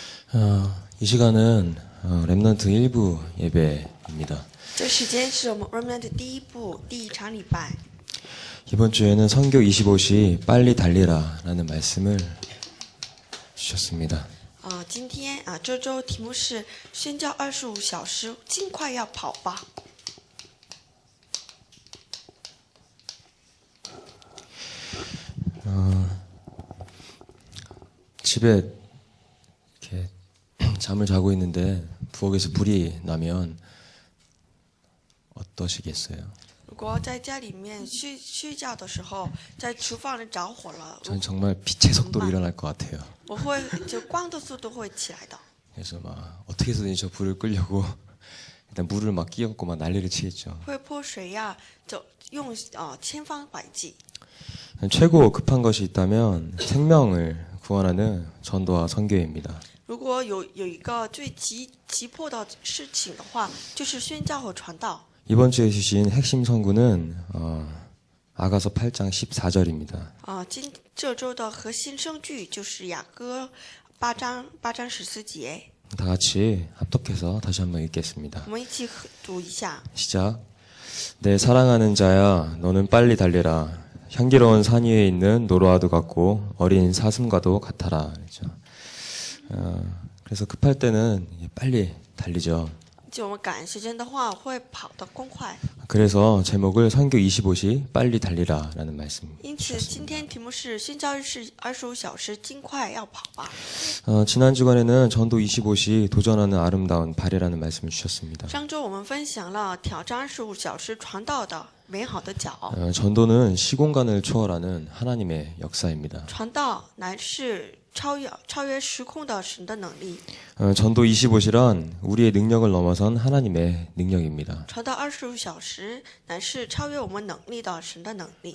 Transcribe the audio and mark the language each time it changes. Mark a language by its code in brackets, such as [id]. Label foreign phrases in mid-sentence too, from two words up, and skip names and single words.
[ko] 이 시간은 렘넌트 1부 예배입니다. [zh] 这时间是我们 Remnant 第一部第一场礼拜。 [ko] 이번 주에는 선교 25시 빨리 달리라라는 말씀을 주셨습니다. [zh] 今天这周题目是宣教25小时，尽快要跑吧。 [ko] 집에 이렇게 잠을 자고 있는데 부엌에서 불이 나면 어떠시겠어요? [zh] 如果在家里面睡觉的时候，在厨房里着火了， [ko] 전 정말 빛의 속도로 일어날 것 같아요. [zh] 我会就光的速度会起来的。 [ko] 그래서 막 어떻게 해서든지 저 불을 끄려고 일단 물을 막 끼얹고 막 난리를 치겠죠. [zh] 会泼水呀，就用千方百计。 [ko] 최고 급한 것이 있다면 생명을 구원하는 전도와 선교입니다. [zh] 如果有一个最急迫的事情的话，就是宣教和传道。 [ko] 이번 주에 주신 핵심 선구는 아가서 8장 14절입니다. [zh] 这周的核心圣句就是雅歌8章14节。 [ko] 다 같이 합독해서 다시 한번 읽겠습니다. [zh] 我们一起读一下。 [ko] 시작. 내 사랑하는 자야, 너는 빨리 달리라. 향기로운 산 위에 있는 노루와도 같고 어린 사슴과도 같아라. 그렇죠? 그래서 급할 때는 빨리 달리죠. [zh] 就我们赶时间的话，会跑得更快。 [ko] 그래서 제목을 선교 25시 빨리 달리라라는 말씀입니다. [zh] 因此，今天题目是宣教25小时，尽快要跑吧。 [ko] 지난 주간에는 전도 25시 도전하는 아름다운 발해라는 말씀을 주셨습니다. [zh] 上周我们分享了挑战25小时传道的美好的脚。 [ko] 전도는 시공간을 초월하는 하나님의 역사입니다. [zh] 传道乃是超越时空的神的能力。 [ko] 전도 25시란 우리의 능력을 넘어선 하나님의 능력입니다. [zh] 传道25小时乃是超越我们能力的神的能力。